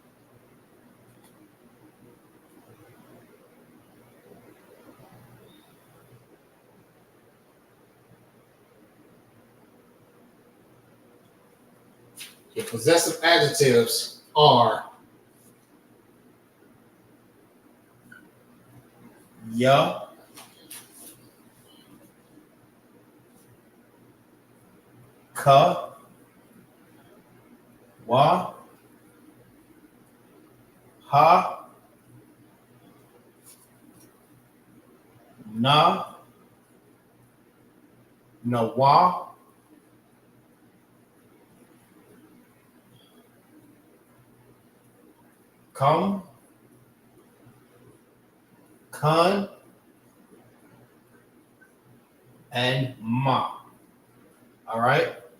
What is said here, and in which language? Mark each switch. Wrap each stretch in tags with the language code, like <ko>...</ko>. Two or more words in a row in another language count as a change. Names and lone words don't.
<en>Your possessive adjectives are</en> <ar>ya, ka, wa, ha, na, wa, come, kun, and ma.</ar> <en>All right.</en>